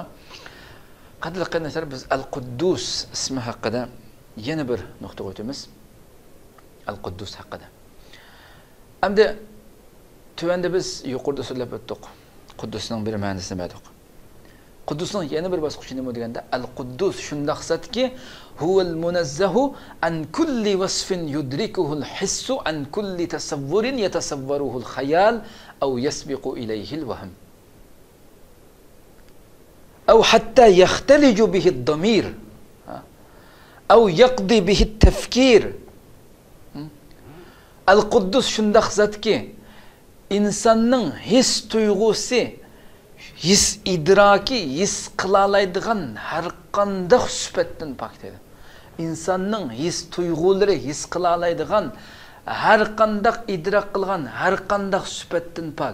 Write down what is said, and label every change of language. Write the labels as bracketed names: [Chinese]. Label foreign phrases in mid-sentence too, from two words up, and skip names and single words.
[Uzbek] Qadrli qarindoshlar, biz Al-Quddus ismi haqida yana bir nuqta qo'yamiz. Al-Quddus haqida. Endi tuvanda biz yuqorida so'zlab o'tdik. Quddusning bir ma'nosini bildik. Quddusning yana bir bosqichi nima deganda Al-Quddus shunday zatki, [Arabic] هو المنزه عن كل وصف يدركه الحس عن كل تصور يتصوره الخيال أو يسبق إليه الوهم. أو حتى يختلج به الضمير أو يقضي به التفكير. [Uzbek] Al-Quddus shunday zatki, insonning his tuyg'usi, his idraki, his qila oladigan har qanday sifatdan pok dedi. Insonning his tuyg'ulari, his qila oladigan har qanday idrok qilgan har qanday sifatdan pok